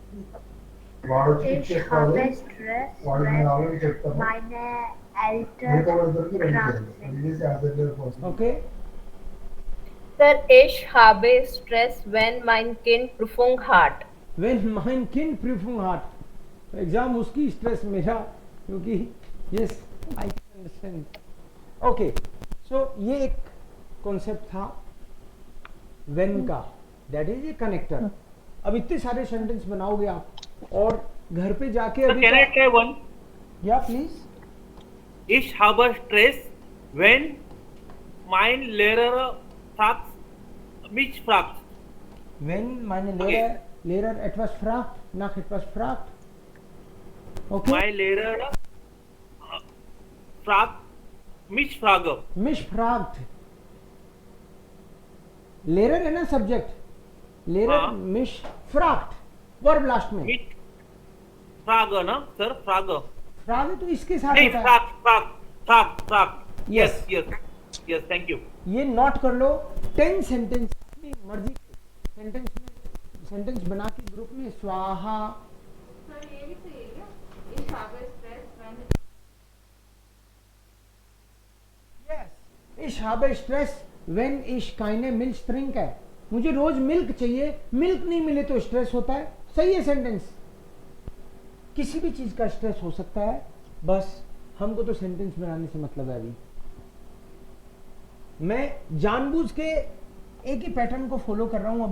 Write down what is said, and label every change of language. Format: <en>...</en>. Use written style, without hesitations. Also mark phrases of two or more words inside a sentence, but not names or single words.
<de>Ich habe Stress, wenn meine Eltern krank sind.</de> <en>Okay.</en> <de>Sir, ich habe Stress, wenn mein Kind Prüfung hat. Wenn mein Kind Prüfung hat.</de> <en>एग्जाम उसकी स्ट्रेस</en> <hi>मेरा क्योंकि</hi> <en>yes I can understand. okay, so</en> <hi>ये एक कॉन्सेप्ट था वेन का,</hi> <en>that is a connector.</en> <hi>अब इतने सारे सेंटेंस बनाओगे आप और घर पे जाके</hi> <en>Sir,</en> <hi>अभी</hi> <en>can I try one?</en> <hi>या प्लीज</hi> <de>Ich habe Stress, wenn mein Lehrer mich fragt. wenn meine Lehrer etwas nach etwas fragt.</de> <en>Okay.</en> <de>Mein Lehrer fragt mich frage. mich fragt. Lehrer</de> <hi>है ना</hi> <de>सब्जेक्ट, Lehrer</de> <hi>हाँ।</hi> <de>mich fragt,</de> <hi>वर्ब लास्ट में।</hi> <de>Mich frage ना सर, frage</de> <hi>फ्राग तो इसके साथ नहीं, होता है।</hi> <de>frag.</de> <en>Yes. Yes, thank you.</en> <hi>ये नोट कर लो। 10 सेंटेंस अपनी मर्जी के सेंटेंस बना के ग्रुप में स्वाहा।</hi> <de>Ich habe Stress, wenn ich keine Milch trinke.</de> <hi>मुझे रोज मिल्क चाहिए, मिल्क नहीं मिले तो स्ट्रेस होता है। सही है सेंटेंस। किसी भी चीज का स्ट्रेस हो सकता है, बस हमको तो सेंटेंस बनाने से मतलब है। अभी मैं जानबूझ के एक ही पैटर्न को फॉलो कर रहा हूं।</hi>